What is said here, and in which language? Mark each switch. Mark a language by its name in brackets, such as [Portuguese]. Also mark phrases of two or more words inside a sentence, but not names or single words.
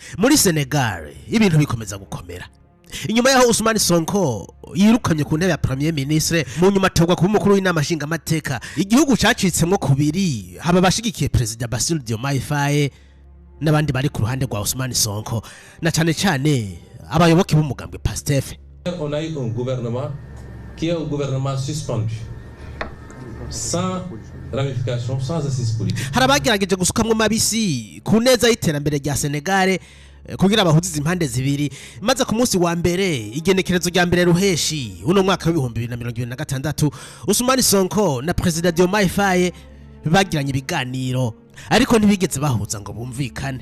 [Rundi] Muri Senegal ibintu bikomeza gukomera. Inyuma yaho Ousmane Sonko yirukanye ku ntebe ya [French] Premier Ministre [Rundi] mu nyuma atogwa kuba umukuru w'inama nshingamateka, igihugu cacitsemwo kubiri, haba bashigikiye President Bassirou Diomaye Faye n'abandi bari ku ruhande rwa Ousmane Sonko, na cyane cyane abayoboke b'umugambwe PASTEF. [French] On a eu un gouvernement qui est un gouvernement suspendu, sans ramification, sans assise politique. [Rundi] Harabagerageje gusukamwe mabisi ku neza y'iterambere rya Senegal kugira abahuziza impande zibiri, maze ku munsi wa mbere igenekerezo rya mbere ruheshi uno mwaka wa 2026 Ousmane Sonko na President Diomaye Faye bagiranye ibiganiro, ariko ntibigeze bahuza ngo bumvikane.